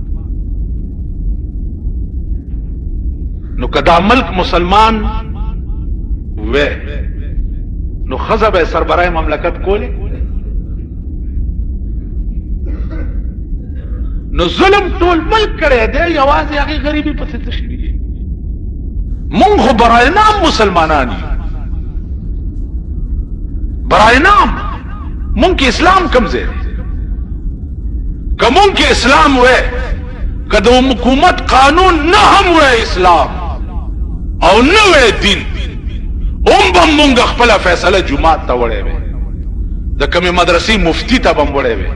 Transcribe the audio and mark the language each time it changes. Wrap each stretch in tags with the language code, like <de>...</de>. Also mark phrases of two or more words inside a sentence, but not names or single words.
<ps>نو که دا ملک مسلمان وې نو ښځه به سربراه مملکت کولی. نو ظلم ټول ملک کړی دی، یوازې هغې غریبي پسې تشوي دي. مونږ خو</ps> <fa>برای نام</fa> <ps>مسلمانان یو،</ps> <fa>برای نام.</fa> <ps>مونږ کې اسلام کم ځای دی؟ که مونږ کې اسلام وې، که د حکومت قانون نه هم وې اسلام او نه وې دین، هم به مونږ خپله فیصله جومات ته وړی وې، د کمې مدرسې مفتی ته به م وړی وې.</ps>